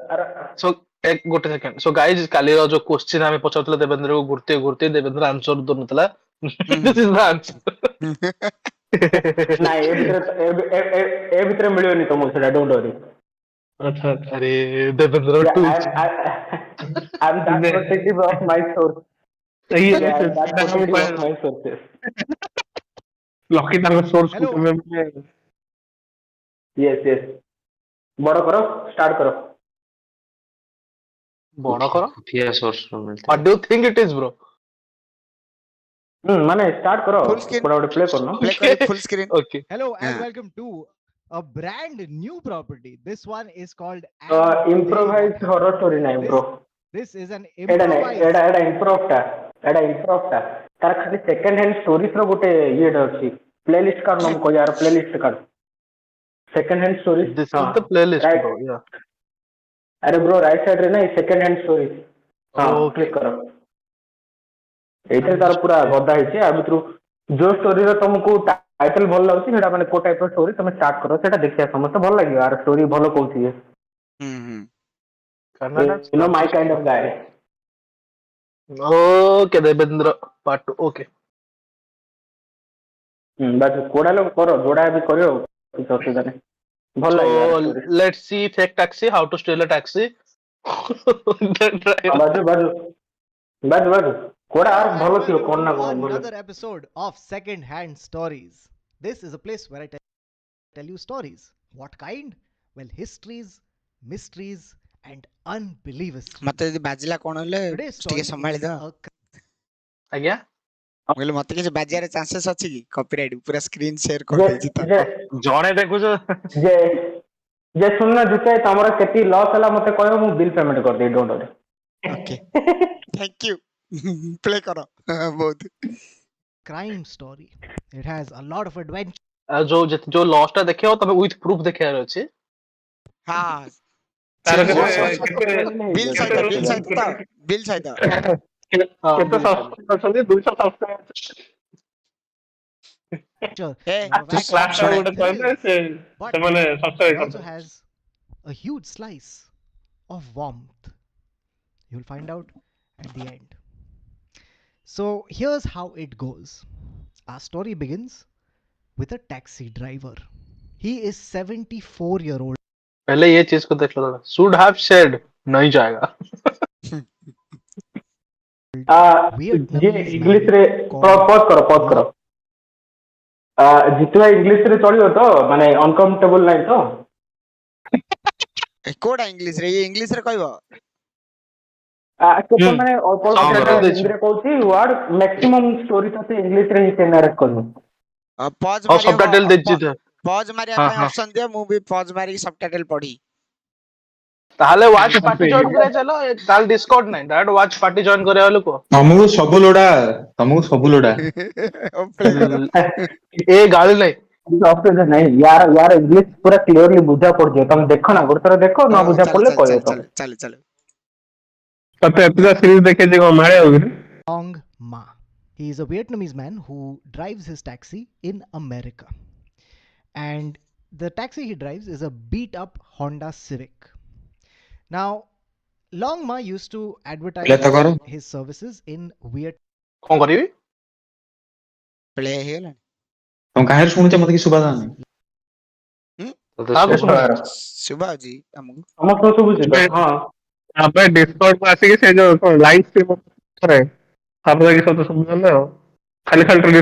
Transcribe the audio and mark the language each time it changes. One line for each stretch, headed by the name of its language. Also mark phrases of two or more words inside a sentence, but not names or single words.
Odia: ସୋ ଏକ ଗୋଟେ ସେକେଣ୍ଡ
English: so guys
Odia: କାଲିର ଯୋଉ କ୍ୱେଶ୍ଚିନ୍ ଆମେ ପଚାରୁଥିଲେ ଦେବେନ୍ଦ୍ରକୁ ଘୁର୍ତେ ଘୁର୍ତେ ଦେବେନ୍ଦ୍ର ଆନ୍ସର ଦଉନଥିଲା
English: this is the answer
Odia: ନାଇଁ ଏ ଭିତରେ ମିଳିବନି ତମକୁ ସେଟା
English: don't worry.
Odia: ଆଚ୍ଛା ଆରେ ଦେବେନ୍ଦ୍ର ଟୁ
English: I'm that protective of my source. Yeah, I'm that protective of my sources.
Odia: ଲକି ତାଙ୍କ ସୋର୍ସ କୁ
English: Hello.
Odia: କେବେ
English: Yes, yes.
Odia: ବଡ କର, ଷ୍ଟାର୍ଟ କର। ବଡ କର
Hindi: खुफिया सोर्स
Odia: ରୁ ମିଳିଥିଲା।
English: what do you think it is bro
Odia: ମାନେ ଷ୍ଟାର୍ଟ କର,
English: Full screen.
Odia: କୋଉଟା ଗୋଟେ ପ୍ଲେ କରୁନ। ପ୍ଲେ କରି
English: full screen. okay Hello and Yeah. welcome to a brand new property. This one is called improvise horror story
Odia: ନାହିଁ ବ୍ରୋ।
English: This is an
Odia: ଏଇଟା ନାଇଁ,
English: improvised.
Odia: ଏଇଟା ଇମ୍ପ୍ରୋଭଟା, ଏଇଟା ଇମ୍ପ୍ରୋଭଟା। ତାର ଖାଲି ସେକେଣ୍ଡ ହ୍ୟାଣ୍ଡ ଷ୍ଟୋରିଜ ର ଗୋଟେ ଇଏଟା ଅଛି। ପ୍ଲେ ଲିଷ୍ଟ କାଢ ମୁଁ କହିବି ଆର ପ୍ଲେ ଲିଷ୍ଟ କାଢ। ସେକେଣ୍ଡ ହ୍ୟାଣ୍ଡ ଷ୍ଟୋରିଜ
English: this is the playlist bro yeah
Odia: ଆରେ ବ୍ରୋ
English: right side
Odia: ରେ ନାହିଁ ସେକେଣ୍ଡ ହ୍ୟାଣ୍ଡ ଷ୍ଟୋରିଜ। ହଁ
English: Okay.
Odia: କ୍ଲିକ୍ କର। ଏଇଥିରେ ତାର ପୁରା ଗଦା ହେଇଛି। ଆ ଭିତରୁ ଯୋଉ ଷ୍ଟୋରିର ତମକୁ ଟାଇଟଲ ଭଲ ଲାଗୁଛି ସେଇଟା ମାନେ କୋଉ ଟାଇପ ର ଷ୍ଟୋରି ତମେ ଷ୍ଟାର୍ଟ କର, ସେଇଟା ଦେଖିବା ସମସ୍ତେ ଭଲ ଲାଗିବ। ଆର ଷ୍ଟୋରି ଭଲ କହୁଛି ଇଏ।
English: You know my kind of guy. okay ଦେବେନ୍ଦ୍ର part 2 okay
Odia: ବାସ୍ କୋଡା ଲୋକ କର, ଯୋଡା ବି କରିବ କିଛି ଅସୁବିଧା ନାହିଁ। ଭଲ ଲାଗିବ ଆର
English: so
Odia: ଷ୍ଟୋରି।
English: let's see fake taxi how to steal a taxi Then try it.
Odia: ବାଜୁ ବାଜୁ ବାଜୁ ବାଜୁ କୋଡା ଆର
English: Hello
Odia: ଭଲ
English: and
Odia: ଥିବ
English: welcome
Odia: କଣ ନା
English: to
Odia: କଣ ଭଲ।
English: another episode of Second Hand Stories. This is a place where I tell you stories. What kind? Well, histories, mysteries, and unbelievers.
Odia: ମତେ ଯଦି ବାଜିଲା କଣ ହେଲେ
English: Today's
Odia: ଟିକେ
English: story
Odia: ସମ୍ଭାଳି
English: is
Odia: ଦବ।
English: a
Odia: ଆଜ୍ଞା ମୁଁ କହିଲି ମତେ କିଛି ବାଜିବାର ଚାନ୍ସେସ୍ ଅଛି କି? କପିରାଇଟ୍ ପୁରା
English: screen share
Odia: ଯେ କରିଦେଇଛି ତ। ଯେ ଜଣେ ଦେଖୁଛ ଯେ ଯେ ଶୁଣୁନ ଜିତେ ତମର କେତିକି ଲସ୍ ହେଲା ମତେ କହିବ, ମୁଁ
English: bill payment
Odia: କରିଦେବି
English: don't worry. okay thank you
Odia: ପ୍ଲେ କର ବହୁତ
English: crime story. It has a lot of adventure.
Odia: ଯୋଉ ଲସ୍ ଟା ଦେଖେଇବ ତମେ
English: with proof
Odia: ଦେଖେଇବାର ଅଛି ହଁ ତାର ସେଠି କେତେ ଯୋଉ କେତେ ବିଲ୍ ସହିତ ବିଲ୍ ସହିତ ତ ବିଲ୍ ସହିତ କେତେ ସବସ୍କ୍ରାଇବର ଅଛନ୍ତି? 200 ସବସ୍କ୍ରାଇବର। ଏ
English: Lot of action
Odia: କ୍ଲାସ ଟା ଶୁଣେ ଗୋଟେ
English: and
Odia: କହିଲେ
English: thrills.
Odia: ସେ
English: But
Odia: ସେମାନେ
English: it
Odia: ସବସ୍କ୍ରାଇବ
English: also
Odia: କରିଦେବେ।
English: has a huge slice of warmth. You'll find out at the end. So here's how it goes. Our story begins with a taxi driver. He is 74-year-old.
Hindi: पहले ये चीज को देख लो
English: should have said
Hindi: नहीं जाएगा
Odia: ଯିଏ ଇଂଲିଶ ରେ ପଜ କର ଜିତୁ ଭାଇ ଇଂଲିଶ ରେ ଚଳିବ ତ, ମାନେ ଅନକମ୍ଫର୍ଟେବଲ ନାହିଁ ତ? କୋଉଟା ଇଂଲିଶ ରେ ଇଏ ଇଂଲିଶ ରେ କହିବ କେତେ ମାନେ ଅଳ୍ପ Subtitle ଦେଇଛି। ହିନ୍ଦୀରେ କହୁଛି
English: word maximum
Odia: ଷ୍ଟୋରି ତ ସେ ଇଂଲିଶ ରେ ହିଁ ସେ ନାରେଟ କରିବ। ପଜ
Hindi: और सबटाइटल
Odia: ଦେଇଛି ତ ପଜ ମାରିବା ହଁ ପାଇଁ ହଁ ଅପସନ ଦିଅ, ମୁଁ ବି ପଜ ମାରିକି ସବଟାଇଟଲ ପଢି। ତାହେଲେ
English: watch party join
Odia: କରିବା ଚାଲ ତାହେଲେ ଡିସ୍କର୍ଡ ନାହିଁ
English: direct watch party join
Odia: କରିବା ଲୋକ ତମକୁ ସବୁ ଲୋଡା ପ୍ଲେ କର ଏ ଗାଳି ନାହିଁ ଅସୁବିଧା ନାହିଁ, ୟାର ଇଂଲିଶ ପୁରା କ୍ଲିୟରଲି ବୁଝା ପଡୁଛି। ତମେ ଦେଖ ନା, ଗୋଟେ ଥର ଦେଖ, ନ ବୁଝା ଚାଲ ପଡିଲେ ଚାଲ କହିବ ଚାଲ ତମେ। ଚାଲ ଚାଲ ତତେ ଏତେ ସିରିଜ ଦେଖେଇଛି କଣ ମାଳେ ଆଉ କିରେ?
English: Long Ma. He is a Vietnamese man who drives his taxi in America. And the taxi he drives is a beat up Honda Civic. Now, Long Ma used to advertise
Odia: Play ତ କର।
English: his services in Vietnam.
Odia: କଣ କରିବି ପ୍ଲେ ହେଇଗଲାଣି ତମ କାହିଁରେ ଶୁଣୁଛ ମତେ କିଛି ଶୁଭା ଯାଉନି ତତେ କାହାକୁ ଶୁଭା ଶୁଭା ଶୁଭା ହଉଛି ଆମକୁ ସମସ୍ତଙ୍କୁ ଶୁଭୁଛି ତ? ହଁ ତାପରେ ଡିସ୍କର୍ଡ କୁ ଆସିକି ସେ ଯୋଉ
English: live stream
Odia: କରେ ତାପରେ ଯାଇକି ସତ ଶୁଣିଲେ ଆଉ ଖାଲି ଡିସ୍କର୍ଡ